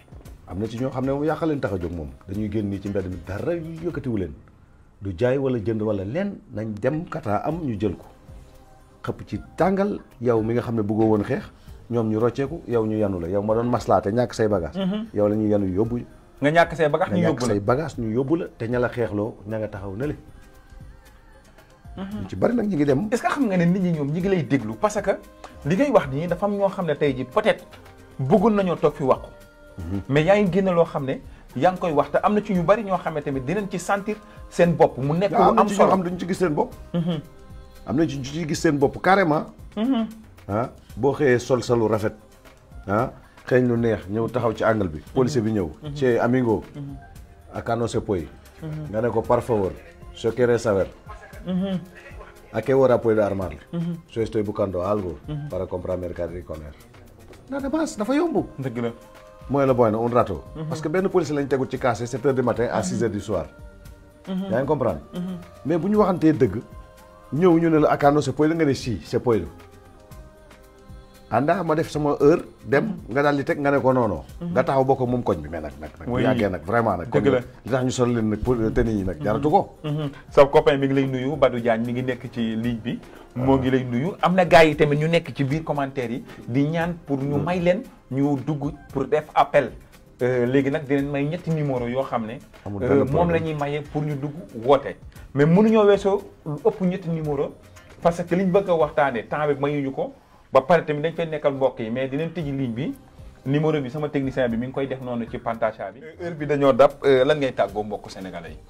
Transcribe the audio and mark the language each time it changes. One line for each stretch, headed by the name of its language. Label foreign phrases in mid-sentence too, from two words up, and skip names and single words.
Wolof: am na ci ñoo xam ne moom yàq leen tax a jóg moom dañuy génn nii ci mbedd mi dara yëkkatiwu leen du jaay wala jënd wala leen nañ dem kataa am ñu jël ko xëpp ci tàngal yow mi nga xam ne bëggoo woon xeex ñoom ñu rocceeku yow ñu yanu la yow ma doon maslaate ñàkk say bagage yow la ñuy yanu yóbbu nga ñàkk say bagage ñu yóbbu la te ña la xeexloo ña nga taxaw na le ñu ci bari nag ñi ngi dem
French: est-ce que
Wolof: xam nga ne nit ñi ñoom ñi ngi lay déglu
French: parce que
Wolof: li ngay wax nii dafa am ñoo xam ne tey ji peut-être bëggoon nañoo toog fi wax ko mais yaa ngi génn loo xam ne yaa ngi koy wax te am na ci ñu bari ñoo xam ne tamit dinañ ci sentir seen bopp mu nekk lu am solo am duñ ci gis seen bopp am na ci ñu ci gis seen bopp carrément ah boo xëyee sol lu rafet ah xeeñ lu neex ñëw taxaw ci angle bi policier bi ñëw ci
Spanish: amigo acá no se puede
Wolof: nga ne ko
Spanish: par favor yo quiero saber a qué hora puedo armarle yo estoy buscando algo para comprar mercadería con él nada más
Wolof: dafa yomb dëgg la mooy la boy na
Spanish: un rato
French: parce que
Wolof: benn policier lañ tegu ci
French: casse 7 heures du matin à 6 heures du soir
Wolof: yaa ngi comprendre mais bu ñu waxantee dëgg ñëw ñu ne la
Spanish: acá no se puede
Wolof: nga ne
Spanish: si se puede anda
Wolof: ma def sama heure dem nga daal di teg nga ne ko
French: non non
Wolof: nga taxaw bokk moom koñ bi mais nag bu yàggee nag vraiment nag dëgg la li tax ñu sol leen nag
French: pour tenue
Wolof: yi nag jaratu ko sa copain mi ngi lay nuyu Badou Diagne mi ngi nekk ci ligne bi moo ngi lay nuyu am na gars yi tamit ñu nekk ci biir commentaire yi di ñaan pour ñu may leen ñu dugg pour def appel léegi nag dinañ may ñetti numéro yoo xam ne moom la ñuy maye pour ñu dugg woote mais mënuñoo weesoo lu ëpp ñetti numéro
French: parce que
Wolof: liñ bëgg a waxtaanee temps bi mayuñu ko ba pare tamit dañ fay nekkal mbokk yi mais dinañ tëji ligne bi numéro bi sama technicien bi mi ngi koy def noonu ci pantacha bi heure bi dañoo dab lan ngay tàggoo mbokk sénégalais yi